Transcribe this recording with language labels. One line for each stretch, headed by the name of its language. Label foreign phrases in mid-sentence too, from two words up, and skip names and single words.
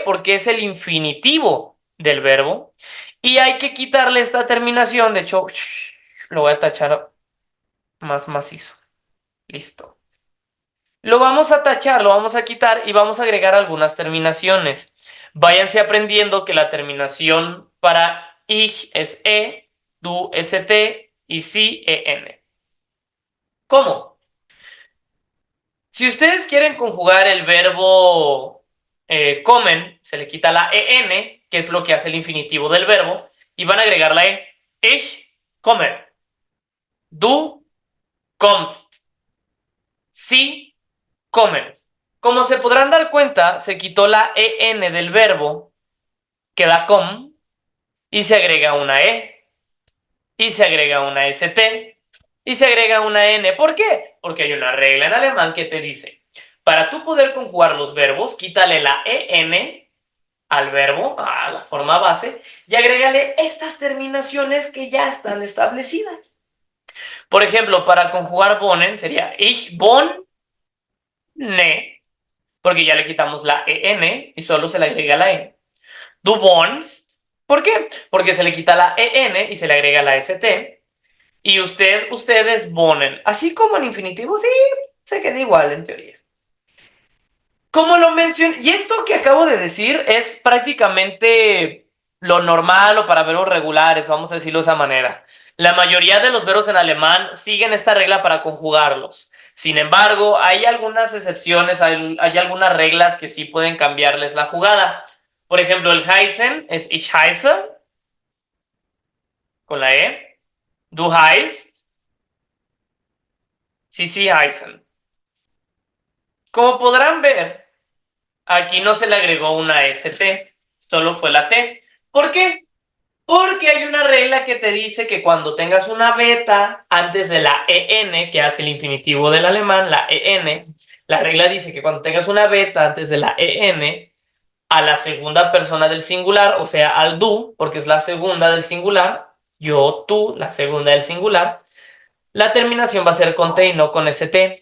Spanish: Porque es el infinitivo del verbo y hay que quitarle esta terminación. De hecho, lo voy a tachar más macizo. Listo. Lo vamos a tachar, lo vamos a quitar y vamos a agregar algunas terminaciones. Váyanse aprendiendo que la terminación para ich es e, du st y si en. ¿Cómo? Si ustedes quieren conjugar el verbo comen, se le quita la en, que es lo que hace el infinitivo del verbo, y van a agregar la e.
German: Ich komme. Du kommst. Sie kommen.
Spanish: Como se podrán dar cuenta, se quitó la en del verbo, queda com, y se agrega una e, y se agrega una st, y se agrega una n. ¿Por qué? Porque hay una regla en alemán que te dice, para tú poder conjugar los verbos, quítale la en al verbo, a la forma base, y agrégale estas terminaciones que ya están establecidas. Por ejemplo, para conjugar wohnen sería
German: ich wohne,
Spanish: porque ya le quitamos la en y solo se le agrega la e.
German: Du wohnst,
Spanish: ¿por qué? Porque se le quita la en y se le agrega la st. Y ustedes wohnen. Así como en infinitivo, sí, se queda igual en teoría. Como lo mencioné, y esto que acabo de decir es prácticamente lo normal o para verbos regulares, vamos a decirlo de esa manera. La mayoría de los verbos en alemán siguen esta regla para conjugarlos. Sin embargo, hay algunas excepciones, hay algunas reglas que sí pueden cambiarles la jugada. Por ejemplo, el heißen es
German: ich heiße,
Spanish: con la E.
German: Du heißt, sie heißen.
Spanish: Como podrán ver, aquí no se le agregó una ST, solo fue la T. ¿Por qué? Porque hay una regla que te dice que cuando tengas una beta antes de la EN, que hace el infinitivo del alemán, la EN, la regla dice que cuando tengas una beta antes de la EN, a la segunda persona del singular, o sea, al du, porque es la segunda del singular, yo, tú, la segunda del singular, la terminación va a ser con T y no con ST.